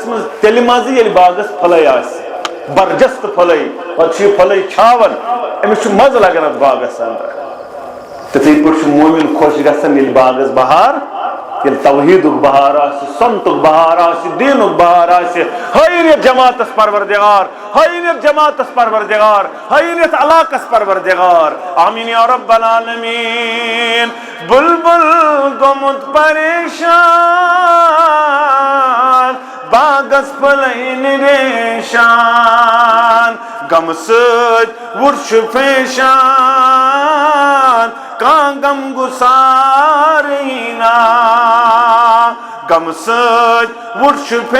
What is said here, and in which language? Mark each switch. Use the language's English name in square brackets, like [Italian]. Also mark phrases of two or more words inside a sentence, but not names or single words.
[Kashmiri] مز تیل مزہ یلی باغس پھلے آس برجست پھلے پتہ یہ پھلے چھاون امس چھ مزہ لگان باغس اندر تتھے پٲٹھۍ چھ مومن خوش گژھان ییٚلہِ باغس بہار ییٚلہِ توحیدُک بہار آسہِ سنتُک بہار آسہِ دیٖنُک بہار آسہِ ہٲیِنیتھ جماعتس پروردگار ہٲیِنیتھ جماعتس پروردگار ہٲیِنیتھ علاقس پروردگار [Arabic] آمین یا رب العالمین [Kashmiri] بلبل گوٚمُت پریشان باغس پھلین ریشان غم سۭتۍ وُر چھُ فیشان کانٛہہ غم گُسارٕینا غم سۭتۍ وُر چھُ